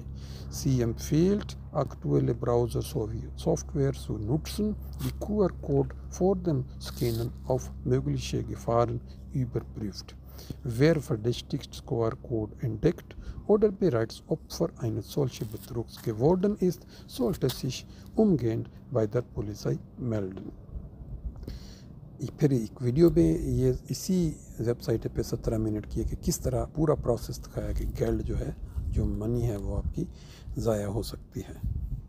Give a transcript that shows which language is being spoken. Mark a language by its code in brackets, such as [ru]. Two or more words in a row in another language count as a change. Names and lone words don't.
[de] Sie empfiehlt, aktuelle Browser sowie Software zu nutzen, die QR-Code vor dem Scannen auf mögliche Gefahren überprüft. Wer verdächtigt QR-Code entdeckt oder bereits Opfer eines solchen Betrugs geworden ist, sollte sich umgehend bei der Polizei melden. [hi] फिर एक वीडियो में ये इसी वेबसाइट पे 17 मिनट की है कि किस तरह पूरा प्रोसेस दिखाया कि गैल्ड जो है, जो मनी है वो आपकी ज़ाया हो सकती है।